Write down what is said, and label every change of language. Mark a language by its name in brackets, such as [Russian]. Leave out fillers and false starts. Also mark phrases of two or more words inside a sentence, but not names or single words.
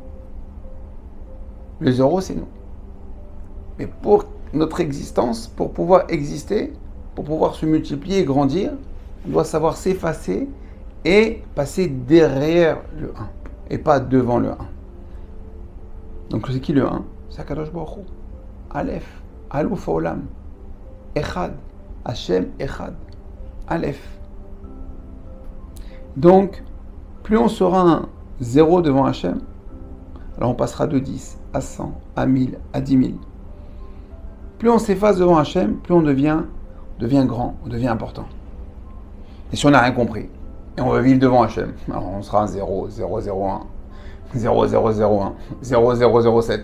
[French] Le 0, c'est nous. Mais pour notre existence, pour pouvoir exister, pour pouvoir se multiplier et grandir, on doit savoir s'effacer et passer derrière le 1 et pas devant le 1. Donc c'est qui le 1? C'est [Hebrew] הקדוש ברוך הוא. אלף, אלוף עולם, אחד, השם אחד, אלף. [French] Donc, plus on sera un 0 devant Hashem, alors on passera de 10 à 100, à 1000, à 10 000. Plus on s'efface devant Hashem, plus on devient grand, on devient important. Et si on n'a rien compris, et on veut vivre devant Hashem, alors on sera un 0, 0, 0, 1, 0, 0, 0, 1, 0, 0, 0, 7.